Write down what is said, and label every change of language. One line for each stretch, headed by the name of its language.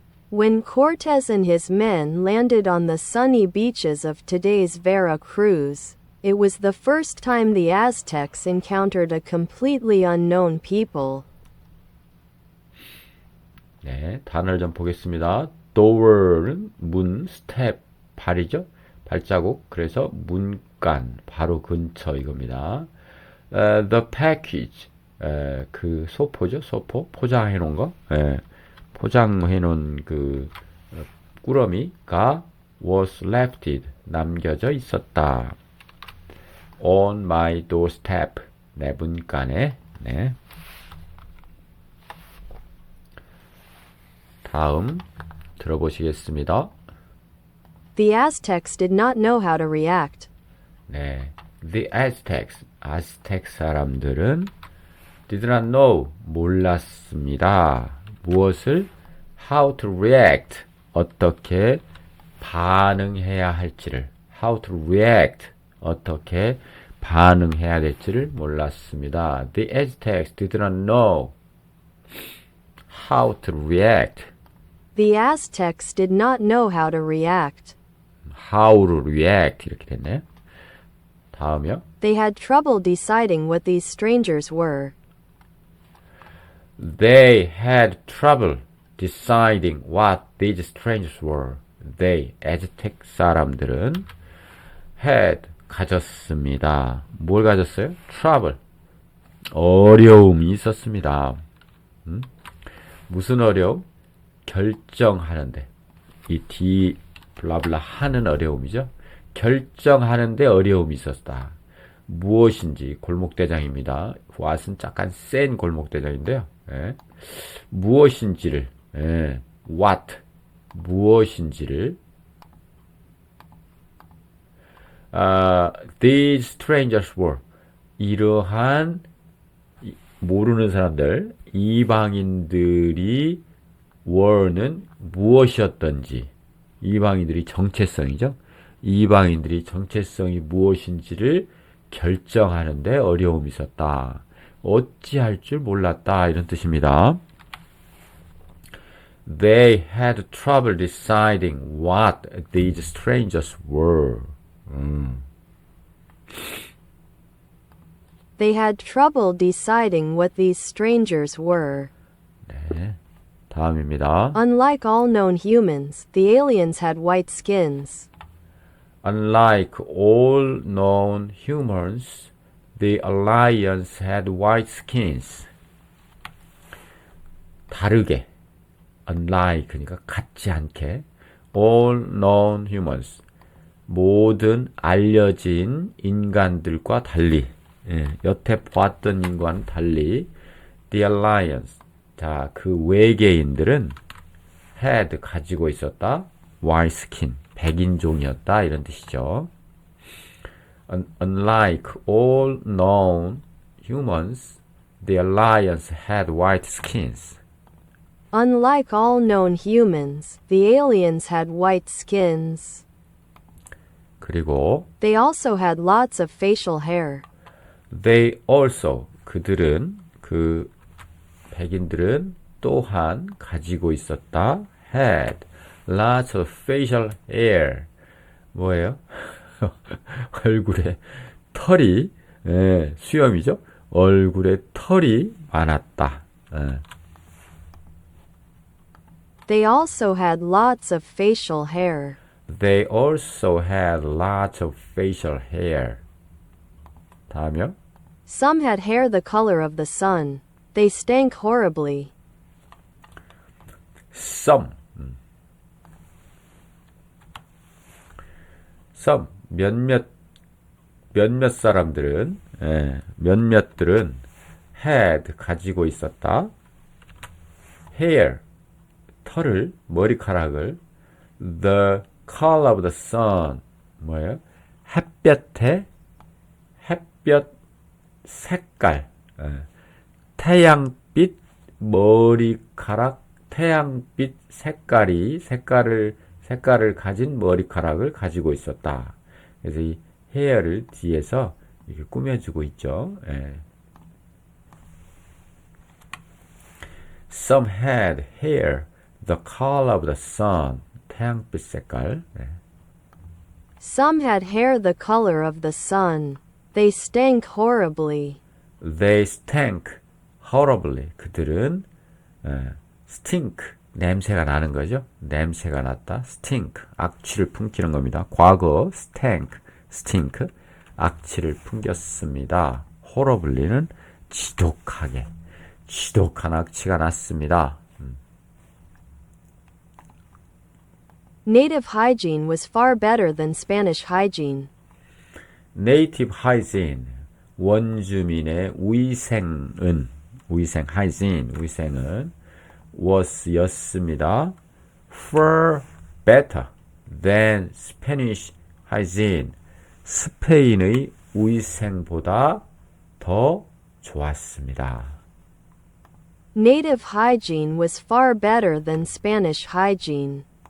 English: When Cortes and his men landed on the sunny beaches of today's Veracruz, it was the first time the Aztecs encountered a completely unknown people.
Korean: 네, 단어를 좀 보겠습니다. door는 문, step, 발이죠. 발자국. 그래서 문간, 바로 근처 이겁니다.
English: The package,
Korean: 그 소포죠. 소포, 포장해 놓은 거. 포장해 놓은 그 꾸러미가
English: was left
Korean: 남겨져 있었다.
English: on my doorstep
Korean: 내 문간에. 네. 다음 들어보시겠습니다.
English: The Aztecs did not know how to react.
Korean: 네.
English: The Aztecs,
Korean: 아스텍 사람들은
English: did not know,
Korean: 몰랐습니다. 무엇을?
English: How to react,
Korean: 어떻게 반응해야 할지를.
English: How to react,
Korean: 어떻게 반응해야 될지를 몰랐습니다.
English: The Aztecs did not know how to react. The Aztecs did not know how to react. How to react
Korean: 이렇게 됐네요. 다음이요.
English: They had trouble deciding what these strangers were. They had trouble deciding what these strangers were. They,
Korean: 아즈텍 사람들은
English: had,
Korean: 가졌습니다. 뭘 가졌어요? Trouble, 어려움이 있었습니다. 무슨 어려움? 결정하는데. 이 D, 블라블라 하는 어려움이죠. 결정하는데 어려움이 있었다. 무엇인지 골목대장입니다. what은 약간 센 골목대장인데요. 예. 무엇인지를, 예. what, 무엇인지를 these strangers were, 이러한 모르는 사람들, 이방인들이 were는 무엇이었던지, 이방인들이 정체성이죠. 이방인들이 정체성이 무엇인지를 결정하는데 어려움이 있었다. 어찌할 줄 몰랐다. 이런 뜻입니다.
English: They had trouble deciding what these strangers were. They had trouble deciding what these strangers were.
Korean: 네, 다음입니다.
English: Unlike all known humans, the aliens had white skins. Unlike all known humans, the aliens had white skins.
Korean: 다르게, unlike, 그러니까 같지 않게,
English: all known humans,
Korean: 모든 알려진 인간들과 달리, 예, 여태 보았던 인과는 달리,
English: the aliens,
Korean: 자, 그 외계인들은 had, 가지고 있었다,
English: white skin,
Korean: 백인종이었다, 이런 뜻이죠.
English: Unlike all known humans, the aliens had white skins. Unlike all known humans, the aliens had white skins.
Korean: 그리고
English: They also had lots of facial hair. they also,
Korean: 그들은, 그 백인들은 또한 가지고 있었다,
English: had lots of facial hair.
Korean: 뭐예요? 얼굴에 털이, 예, 수염이죠? 얼굴에 털이 많았다. 예.
English: They also had lots of facial hair. They also had lots of facial hair.
Korean: 다음이요.
English: Some had hair the color of the sun. They stank horribly. Some. Some.
Korean: 몇몇 사람들은, 예, 몇몇들은 had, 가지고 있었다. hair, 털을, 머리카락을.
English: the color of the sun,
Korean: 뭐예요? 햇볕 색깔, 예. 태양빛 머리카락, 태양빛 색깔을 가진 머리카락을 가지고 있었다. 그래서 이 hair를 뒤에서 이렇게 꾸며주고 있죠. 예.
English: Some had hair the color of the sun,
Korean: 태양빛 색깔. 네.
English: Some had hair the color of the sun. They stank horribly. They stank horribly.
Korean: 그들은 stink, 냄새가 나는 거죠. 냄새가 났다. stink, 악취를 풍기는 겁니다. 과거 stink, 악취를 풍겼습니다. horribly는 지독하게, 지독한 악취가 났습니다.
English: native hygiene was far better than Spanish hygiene. native hygiene,
Korean: 원주민의 위생은 위생은 was 였습니다.
English: far better than Spanish hygiene,
Korean: 스페인의 위생보다 더 좋았습니다.
English: Native hygiene was far better than Spanish hygiene.